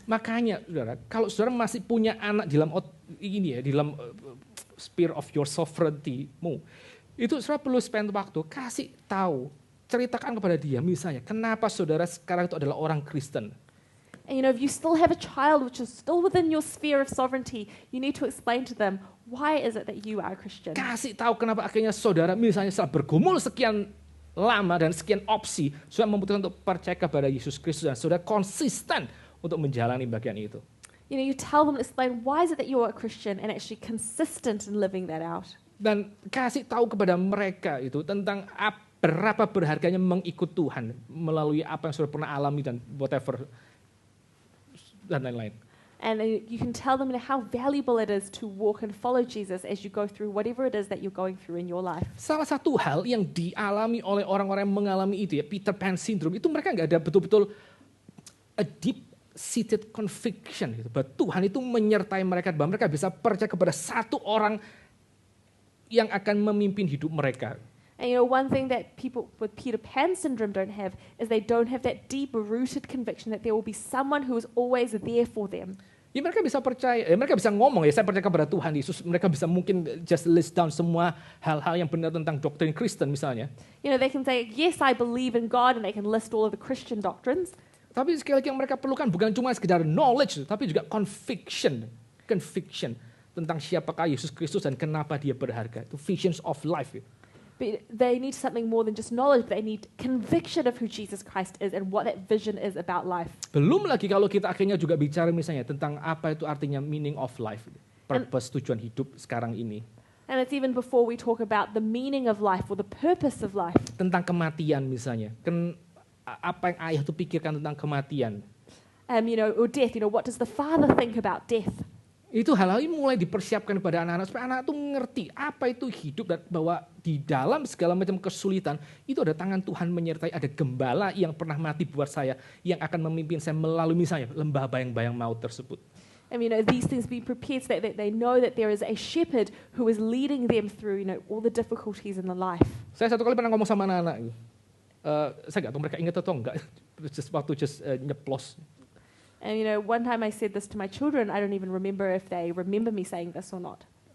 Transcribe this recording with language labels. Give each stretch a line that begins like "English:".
Indonesian: Makanya, saudara, kalau saudara masih punya anak di dalam dalam
English: sphere of your sovereignty-
Indonesian: mu, itu saudara perlu spend waktu, kasih tahu, ceritakan kepada dia, misalnya, kenapa saudara sekarang itu adalah orang Kristen.
English: And if you still have a child which is still within your sphere of sovereignty, you need to explain to them, why is it that you are a Christian?
Indonesian: Kasih tahu kenapa akhirnya saudara, misalnya setelah bergumul sekian lama dan sekian opsi, saudara memutuskan untuk percaya kepada Yesus Kristus dan saudara konsisten untuk menjalani bagian itu.
English: You tell them, explain why is it that you are a Christian and actually consistent in living that out.
Indonesian: Dan kasih tahu kepada mereka itu tentang berapa berharganya mengikut Tuhan melalui apa yang saudara pernah alami dan whatever dan lain-lain.
English: And you can tell them how valuable it is to walk and follow Jesus as you go through whatever it is that you're going through in your life.
Indonesian: Salah satu hal yang dialami oleh orang-orang yang mengalami itu ya, Peter Pan syndrome, itu mereka nggak ada betul-betul
English: a deep-seated conviction
Indonesian: gitu. Bahwa Tuhan itu menyertai mereka, bahwa mereka bisa percaya kepada satu orang yang akan memimpin hidup mereka.
English: And one thing that people with Peter Pan syndrome don't have is they don't have that deep-rooted conviction that there will be someone who is always there for them.
Indonesian: Ya mereka bisa percaya, mereka bisa ngomong ya, saya percaya kepada Tuhan Yesus. Mereka bisa mungkin
English: just list down
Indonesian: semua hal-hal yang benar tentang doktrin Kristen misalnya.
English: They can say, yes, I believe in God, and they can list all of the Christian doctrines.
Indonesian: Tapi sekali lagi yang mereka perlukan bukan cuma sekedar knowledge, tapi juga conviction tentang siapakah Yesus Kristus dan kenapa dia berharga. Itu
English: visions of life. But they need something more than just knowledge, but they need conviction of who Jesus Christ is and what that vision is about life.
Indonesian: Belum lagi kalau kita akhirnya juga bicara misalnya tentang apa itu artinya
English: meaning of life,
Indonesian: purpose, tujuan hidup sekarang ini.
English: And it's even before we talk about the meaning of life or the purpose of life.
Indonesian: Tentang kematian misalnya, apa yang ayah itu pikirkan tentang kematian.
English: Or death, what does the father think about death?
Indonesian: Itu hal-hal ini mulai dipersiapkan pada anak-anak supaya anak itu mengerti apa itu hidup dan bahwa di dalam segala macam kesulitan itu ada tangan Tuhan menyertai, ada gembala yang pernah mati buat saya yang akan memimpin saya melalui misalnya lembah bayang-bayang maut tersebut.
English: And these things be prepared so that they know that there is a shepherd who is leading them through all the difficulties in the life.
Indonesian: Saya satu kali pernah ngomong sama anak-anak, saya nggak tahu mereka ingat atau enggak, waktu nyeplos.
English: And one time I said this to my children, I don't even remember if they remember me saying this or not.